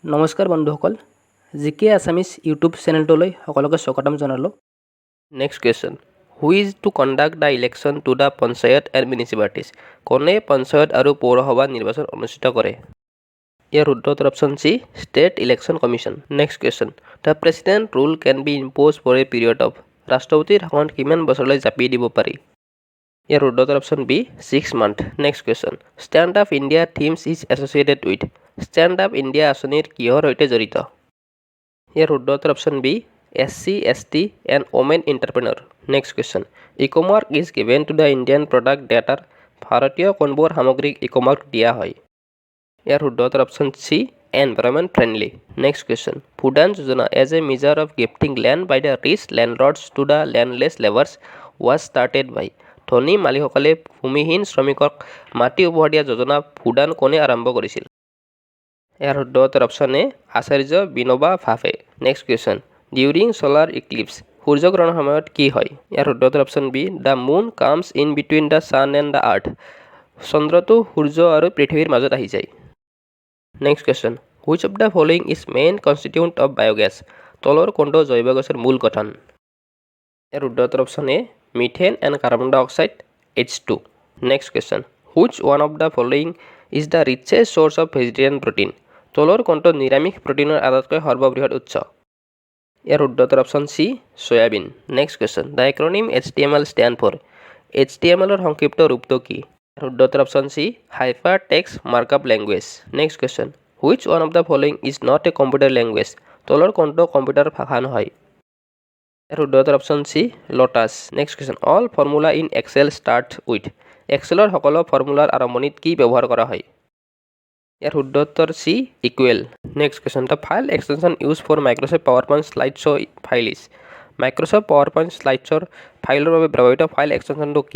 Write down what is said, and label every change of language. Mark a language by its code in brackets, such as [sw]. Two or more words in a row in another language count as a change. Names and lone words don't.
[as] নমস্কাৰ বন্ধুসকল জিকে আছামিজ ইউটিউব চেনেলটোলৈ সকলোকে স্বাগতম জনালোঁ। [en] Next question. Who is to conduct the election to the Panchayat and Municipalities? [as] কোনে পঞ্চায়ত আৰু পৌৰসভা নিৰ্বাচন অনুষ্ঠিত কৰে? ইয়াৰ উত্তৰ [en] option C state election commission. next question the president rule can be impose for a period of [as] ৰাষ্ট্ৰপতিৰ শাসন কিমান বছৰলৈ জাপি দিব পাৰি? ইয়াৰ উত্তৰ [en] option B 6 month. next question Stand Up India themes is associated with Stand Up India [as] আঁচনিৰ কিহৰ সৈতে জড়িত? ইয়াৰ উত্তৰ [en] option B SC, ST and women entrepreneur. Next question. Ecomark is given to the Indian product that are [as] ভাৰতীয় কোনবোৰ সামগ্ৰীক Ecomark দিয়া হয়? ইয়াৰ উত্তৰ [en] option C environment friendly. Next question. Bhoodan Yojana as a measure of gifting land by the rich landlords to the landless laborers was started by [as] ধনী মালিকসকলে ভূমিহীন শ্ৰমিকক মাটি উপহাৰ দিয়া যোজনা ভূদান কোনে আৰম্ভ কৰিছিল? ইয়াৰ উত্তৰ [en] option A [as] আচাৰ্য বিনোবা ভাৱে। [en] next question during solar eclipse [as] সূৰ্যগ্ৰহণৰ সময়ত কি হয়? ইয়াৰ উত্তৰ [en] option B the moon comes in between the sun and the earth [as] চন্দ্ৰটো সূৰ্য আৰু পৃথিৱীৰ মাজত আহি যায়। [en] next question which of the following is main constituent of biogas [as] তলৰ কোনটো জৈৱ গেছৰ মূল গঠন? ইয়াৰ উত্তৰ [en] option A methane and carbon dioxide H2. next question which one of the following is the richest source of vegetarian protein [as] তলৰ কোনটো নিৰামিষ প্ৰটিনৰ আটাইতকৈ সৰ্ববৃহৎ উৎস? ইয়াৰ উত্তৰ [en] option C soyabean. next question the acronym HTML stand for [as] HTMLৰ সংক্ষিপ্ত ৰূপটো কি? ইয়াৰ উত্তৰ [en] option C hyper text markup language. next question which one of the following is not a computer language [as] তলৰ কোনটো কম্পিউটাৰ ভাষা নহয়? ইয়াৰ উত্তৰ [en] option C [as] লোটাছ। [en] next question all formula in Excel start with [as] এক্সেলৰ সকলো ফৰ্মুলাৰ আৰম্ভণিত কি ব্যৱহাৰ কৰা হয়? ইয়াৰ উত্তৰ [en] C equal. next question the file extension use for Microsoft PowerPoint slide show file is Microsoft PowerPoint slide showৰ [as] ফাইলৰ বাবে ব্যৱহৃত ফাইল এক্সটেনশ্যনটো কি?